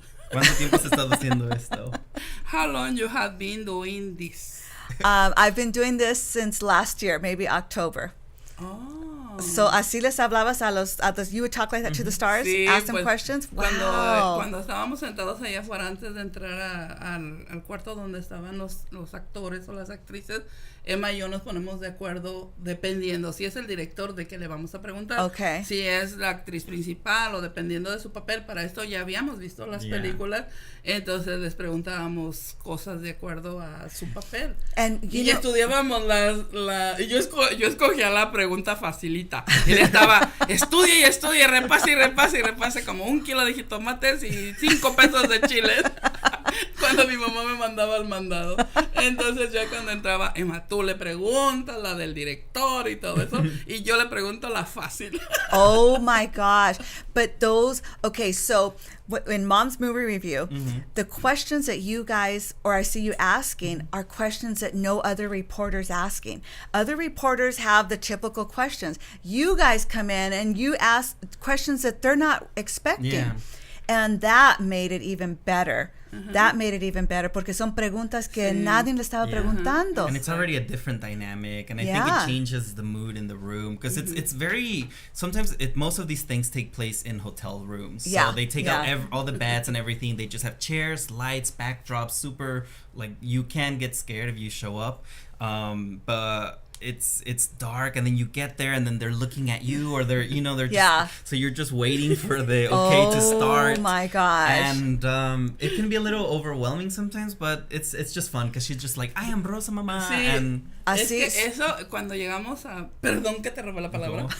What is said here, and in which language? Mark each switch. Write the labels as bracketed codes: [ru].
[es] ¿Cuánto tiempo has estado haciendo esto? [en] How long you have been doing this? I've been doing this since last year, maybe October. So así les hablabas a los you would talk like that to the stars, ask them questions. [es] Cuando estábamos sentados allá afuera antes de entrar al cuarto donde estaban los actores o las actrices, Emma y yo nos ponemos de acuerdo dependiendo si es el director de qué le vamos a preguntar, si es la actriz principal o dependiendo de su papel. Para esto ya habíamos visto las películas, entonces les preguntábamos cosas de acuerdo a su papel. Y estudiábamos yo escogía la pregunta facilita. Él estaba, estudia, repase como 1 kilo de jitomates y 5 pesos de chiles. Cuando mi mamá me mandaba al mandado. Entonces yo cuando entraba, Emma, tú le preguntas la del director y todo eso, y yo le pregunto la fácil. [en] Oh my gosh. But so in Mom's Movie Review, the questions that you guys, or I see you asking, are questions that no other reporter's asking. Other reporters have the typical questions. You guys come in and you ask questions that they're not expecting. Yeah. And that made it even better. [es] That made it even better porque son preguntas que nadie le estaba preguntando. [en] And it's already a different dynamic, and I think it changes the mood in the room because it's very, sometimes most of these things take place in hotel rooms. So they take out all the beds and everything. They just have chairs, lights, backdrops, super, like you can get scared if you show up. But it's dark, and then you get there and then they're looking at you, or they're just so you're just waiting for the to start. Oh my gosh. And it can be a little overwhelming sometimes, but it's just fun because she's just like, I am Rosa, mamá. [es] Sí, [en] and [es] así es que eso cuando llegamos a, perdón que te robé la palabra,